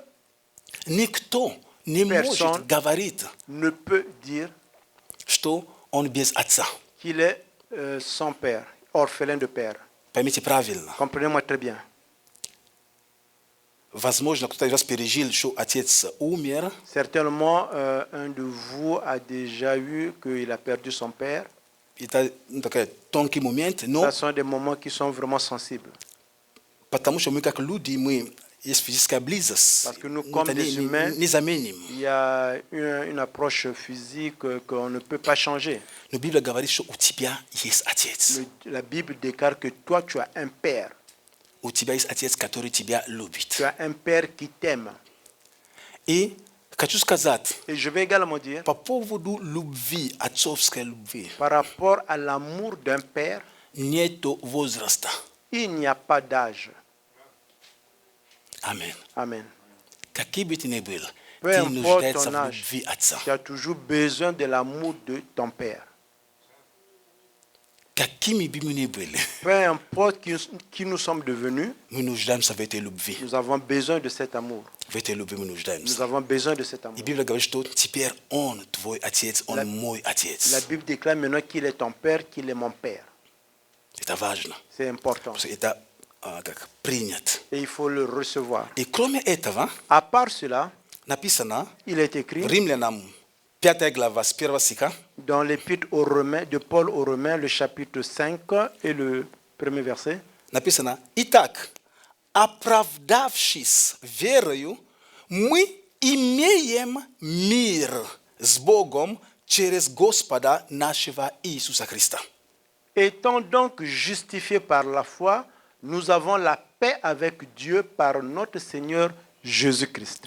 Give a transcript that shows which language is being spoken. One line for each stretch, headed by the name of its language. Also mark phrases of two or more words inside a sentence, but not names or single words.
Russian: никто не
French: Personne.
Russian: может говорить,
French: ne peut dire
Russian: что он без Отца.
French: qu'il est sans père, orphelin de père.
Russian: Поймите правильно.
French: Comprenez-moi très bien.
Russian: Возможно, кто-то из вас пережил, что Отец умер,
French: Certainement, un de vous a déjà eu qu'il a perdu son père.
Russian: это такой тонкий момент, но
French: Ce sont des moments qui sont vraiment sensibles.
Russian: потому что мы как люди, мы есть физическая близость.
French: Parce que nous,
Russian: Мы
French: comme
Russian: это
French: des humains,
Russian: не заменим.
French: Il y a une approche physique qu'on ne peut pas changer.
Russian: Но Библия говорит, что у тебя есть Отец.
French: La Bible déclare que toi, tu as un père.
Russian: У тебя есть Отец, который тебя
French: Tu
Russian: любит.
French: as un père qui t'aime.
Russian: И хочу сказать,
French: Et je vais également dire,
Russian: по поводу любви, отцовской любви,
French: par rapport à l'amour d'un père,
Russian: нету возраста.
French: il n'y a pas d'âge.
Russian: Аминь.
French: Amen.
Russian: Какие бы ты ни был,
French: Peu
Russian: ты
French: importe
Russian: нуждаешься
French: ton
Russian: в
French: âge,
Russian: любви Отца.
French: tu as toujours besoin de l'amour de ton père.
Russian: Какими бы мы ни были,
French: Peu importe qui nous sommes devenus,
Russian: мы нуждаемся в этой любви.
French: nous avons besoin de cet amour.
Russian: В этой любви мы
French: Nous
Russian: нуждаемся.
French: avons besoin de cet amour.
Russian: И Библия говорит, что теперь Он твой Отец, Он
French: La-
Russian: мой
French: La
Russian: Отец.
French: Bible déclare maintenant qu'il est ton père, qu'il est mon père.
Russian: Это важно.
French: C'est important.
Russian: Потому что это как принят.
French: Et il faut le recevoir.
Russian: И кроме этого,
French: À part cela,
Russian: написано
French: il est écrit
Russian: в Римлянам 5 глава с 1 стиха,
French: dans l'épître aux Romains, de Paul aux Romains, le chapitre 5 et le premier verset.
Russian: написано: «Итак, оправдавшись верою, мы имеем мир с Богом через Господа нашего Иисуса Христа».
French: Étant donc justifiés par la foi, nous avons la paix avec Dieu par notre Seigneur Jésus-Christ.